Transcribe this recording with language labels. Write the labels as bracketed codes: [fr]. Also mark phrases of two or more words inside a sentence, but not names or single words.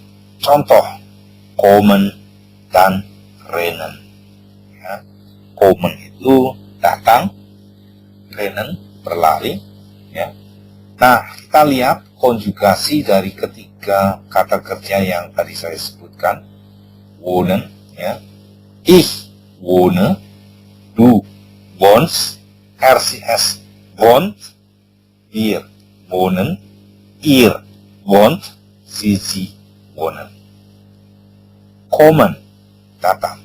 [id] Contoh, komen dan rennen, ya. Komen itu datang, rennen berlari, ya. Nah, kita lihat konjugasi dari ketiga kata kerja yang tadi saya sebutkan. Wohnen, ya. [de] Ich wohne, du wohnst, rcs wohnt, wir wohnen, ihr wohnt, sie wohnen. [id] Kommen, datang.